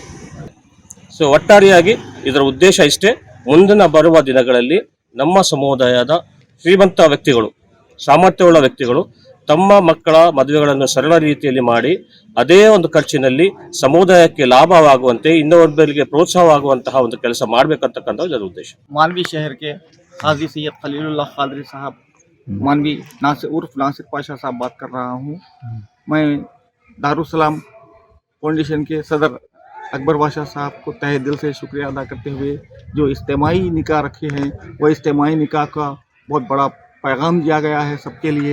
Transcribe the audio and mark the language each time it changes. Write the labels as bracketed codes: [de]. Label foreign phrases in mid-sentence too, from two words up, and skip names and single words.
[kn] ಸೊ ಒಟ್ಟಾರೆಯಾಗಿ ಇದರ ಉದ್ದೇಶ ಇಷ್ಟೇ, ಮುಂದಿನ ಬರುವ ದಿನಗಳಲ್ಲಿ ನಮ್ಮ ಸಮುದಾಯದ ಶ್ರೀಮಂತ ವ್ಯಕ್ತಿಗಳು, ಸಾಮರ್ಥ್ಯವುಳ್ಳ ವ್ಯಕ್ತಿಗಳು ತಮ್ಮ ಮಕ್ಕಳ ಮದುವೆಗಳನ್ನು ಸರಳ ರೀತಿಯಲ್ಲಿ ಮಾಡಿ ಅದೇ ಒಂದು ಖರ್ಚಿನಲ್ಲಿ ಸಮುದಾಯಕ್ಕೆ ಲಾಭವಾಗುವಂತೆ, ಇನ್ನೊಬ್ಬರಿಗೆ ಪ್ರೋತ್ಸಾಹವಾಗುವಂತಹ ಒಂದು ಕೆಲಸ ಮಾಡಬೇಕಂತಕ್ಕಂಥ ಇದರ ಉದ್ದೇಶ. [ur] مانوی شہر کے حاجی سید خلیل اللہ قادری صاحب، مانوی عرف ناصر پاشا صاحب بات کر رہا ہوں. میں دارالسلام فاؤنڈیشن کے صدر اکبر پاشا صاحب کو تہہ دل سے شکریہ ادا کرتے ہوئے جو اجتماعی نکاح رکھے ہیں، وہ اجتماعی نکاح کا بہت بڑا پیغام دیا گیا ہے سب کے لیے.